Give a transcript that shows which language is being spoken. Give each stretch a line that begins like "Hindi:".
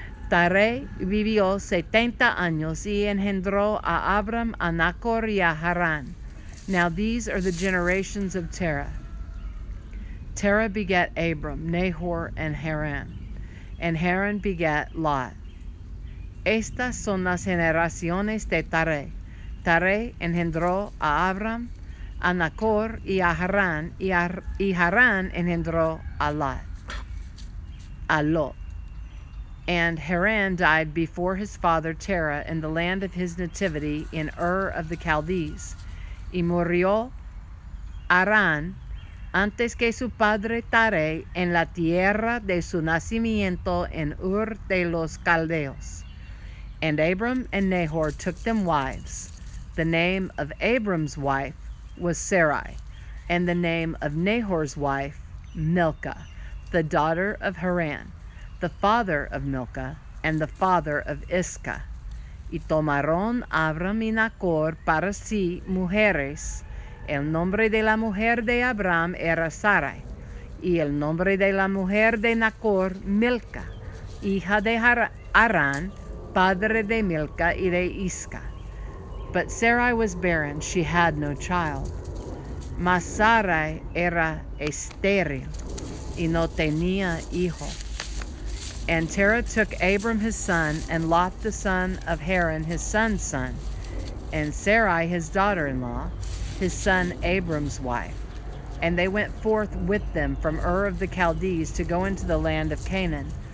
Spanish: Taré vivió 70 años y engendró a Abram, a Nachor, y a Haran.
English: Now these are the generations of Terah. Terah begat Abram, Nahor, and Haran. And Haran begat Lot.
Spanish: Estas son las generaciones de Taré. Taré engendró a Abram, a Nachor y a Haran, y Haran engendró a Lot.
English: And Haran died before his father Terah in the land of his nativity in Ur of the Chaldees.
Spanish: Y murió Haran antes que su padre Taré en la tierra de su nacimiento en Ur de los Caldeos.
English: And Abram and Nahor took them wives. The name of Abram's wife was Sarai, and the name of Nahor's wife Milcah, the daughter of Haran, the father of Milcah, and the father of Iscah.
Spanish: Y tomaron Abram y Nachor para sí mujeres. El nombre de la mujer de Abram era Sarai, y el nombre de la mujer de Nachor Milcah, hija de Haran, padre de Milcah y de Iscah.
English: But Sarai was barren, she had no child.
Spanish: Mas Sarai era estéril, y no tenía hijo.
English: And Terah took Abram his son, and Lot the son of Haran his son's son, and Sarai his daughter-in-law, his son Abram's wife. And they went forth with them from Ur of the Chaldees to go into the land of Canaan.